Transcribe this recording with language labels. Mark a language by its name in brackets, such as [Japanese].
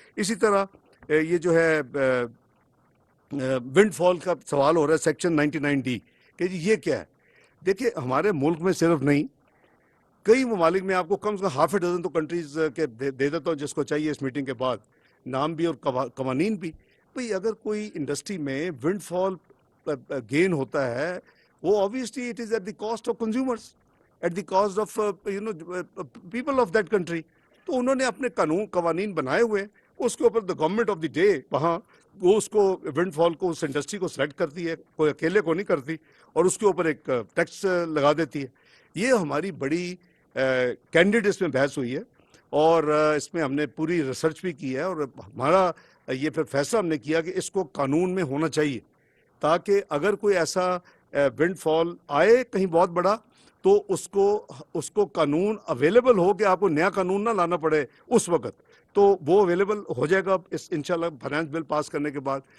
[Urdu] اسی طرح یہ جو ہے ونڈ فال کا سوال ہو رہا ہے سیکشن 99D کہ جی یہ کیا ہے. دیکھیے ہمارے ملک میں صرف نہیں, کئی ممالک میں آپ کو کم سے کم ½ ڈزن تو کنٹریز کے دے دیتا ہوں جس کو چاہیے اس میٹنگ کے بعد, نام بھی اور قوانین بھی. بھئی اگر کوئی انڈسٹری میں ونڈ فال گین ہوتا ہے, وہ [English] obviously it is at the cost of consumers, at the cost of people of that country. [Urdu] تو انہوں نے اپنے قوانین بنائے ہوئے, اس کے اوپر [English] the government of the day [Urdu] وہاں وہ اس کو ونڈ فال کو اس انڈسٹری کو سلیکٹ کرتی ہے, کوئی اکیلے کو نہیں کرتی, اور اس کے اوپر ایک ٹیکس لگا دیتی ہے. یہ ہماری بڑی کینڈیڈ اس میں بحث ہوئی ہے اور اس میں ہم نے پوری ریسرچ بھی کی ہے, اور ہمارا یہ پھر فیصلہ ہم نے کیا کہ اس کو قانون میں ہونا چاہیے تاکہ اگر کوئی ایسا ونڈ فال آئے کہیں بہت بڑا تو اس کو قانون اویلیبل ہو کہ آپ کو نیا قانون نہ لانا پڑے اس وقت, تو وہ اویلیبل ہو جائے گا اس انشاءاللہ فائنانس بل پاس کرنے کے بعد.